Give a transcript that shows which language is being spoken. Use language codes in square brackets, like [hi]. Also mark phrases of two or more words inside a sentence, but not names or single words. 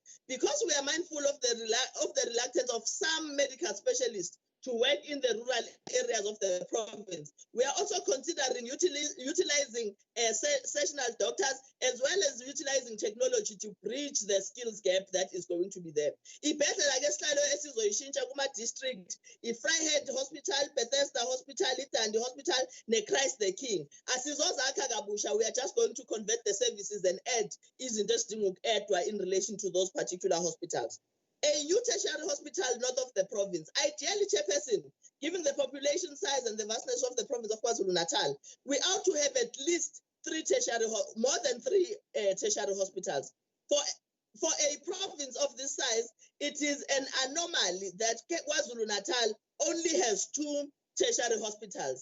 [en] Because we are mindful of the reluctance of some medical specialists to work in the rural areas of the province, we are also considering utilizing sessional doctors as well as utilizing technology to bridge the skills gap that is going to be there. [zu] Ibhedlela ke sihlalo esizoyishintsha kuma district, iFryhead Hospital, Bethesda Hospital, iDandi Hospital, neChrist the King. Asizozakha kabusha, [en] we are just going to convert the services and add [zu] izinto esidinga uku-addwa [en] in relation to those particular hospitals. A new tertiary hospital north of the province. Ideally, Chairperson, given the population size and the vastness of the province of KwaZulu-Natal, we ought to have at least more than three tertiary hospitals. For a province of this size, it is an anomaly that KwaZulu-Natal only has 2 tertiary hospitals.